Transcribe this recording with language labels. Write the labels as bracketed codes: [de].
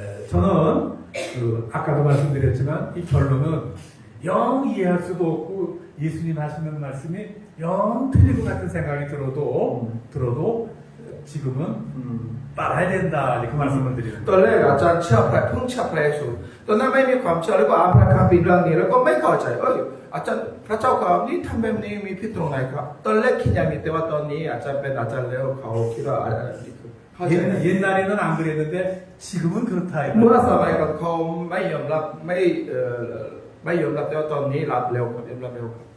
[ko] 저는 아까도 말씀드렸지만 이 결론은 영 이해할 수도 없고 예수님 하시는 말씀이 영 틀릴 것 같은 생각이 들어도 지금은 따라야 된다. 그 말씀을 드리는 [th] ตอนแรกอาจารย์เชื่อพระเพิ่งเชื่อพระเยซูตอนนั้นไม่มีความเชื่อแล้วก็อ่านพระคัมภีร์เรื่องนี้แล้วก็ไม่เข้าใจอาจารย์พระเจ้าครับนี่ทำแบบนี้มีผิดตรงไหนครับตอนแรกคิดอย่างนี้แต่ว่าตอนนี้อาจารย์เป็นอาจารย์แล้วเขาคิดว่าเข้าใจ [ko] 옛날에는 안 그랬는데 지금은 그렇다. [th] เมื่อสมัยก่อนเขาไม่ยอมรับไม่ยอมรับแต่ว่าตอนนี้รับเร็วครับยอมรับเร็วครับ